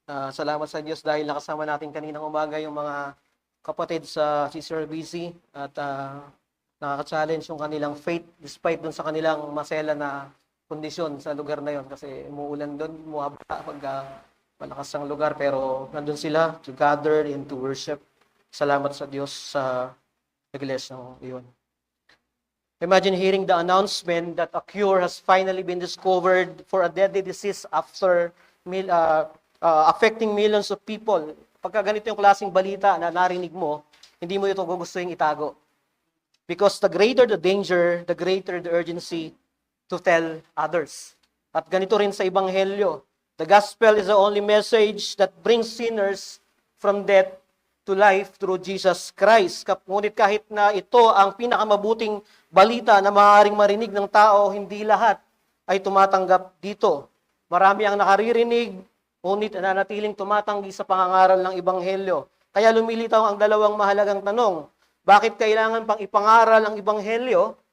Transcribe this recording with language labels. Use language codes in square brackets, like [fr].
[tl] Salamat sa Diyos dahil nakasama natin kaninang umaga yung mga kapatid sa CCRBC at nakaka-challenge yung kanilang faith despite dun sa kanilang masela na kondisyon sa lugar na yon kasi umuulan doon, umuabot pag malakas ang lugar pero nandun sila [en] to gather and to worship. [tl] Salamat sa Diyos sa iglesia iyon. [en] Imagine hearing the announcement that a cure has finally been discovered for a deadly disease after affecting millions of people. [tl] Pagka ganito yung klaseng balita na narinig mo, hindi mo ito gugustuhin itago. [en] Because the greater the danger, the greater the urgency to tell others. [tl] At ganito rin sa Ebanghelyo. [en] The gospel is the only message that brings sinners from death to life through Jesus Christ. [tl] Ngunit kahit na ito ang pinakamabuting balita na maaaring marinig ng tao, hindi lahat ay tumatanggap dito. Marami ang nakaririnig, ngunit nanatiling tumatanggi sa pangangaral ng Ebanghelyo. Kaya lumilitaw ang dalawang mahalagang tanong. Bakit kailangan pang ipangaral ang Ebanghelyo?